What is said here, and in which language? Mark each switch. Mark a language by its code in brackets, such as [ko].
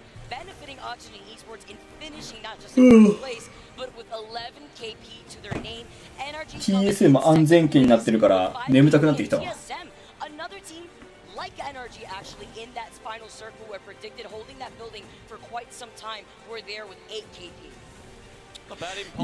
[en] benefiting Oxygen Esports in finishing not just in first place, but with 11 KP to their name. [ja] TSM 安全圏になってるから眠たくなってきたわ。 [en] Another team like NRG actually in that final circle were predicted holding that building for quite some time were there with 8 KP.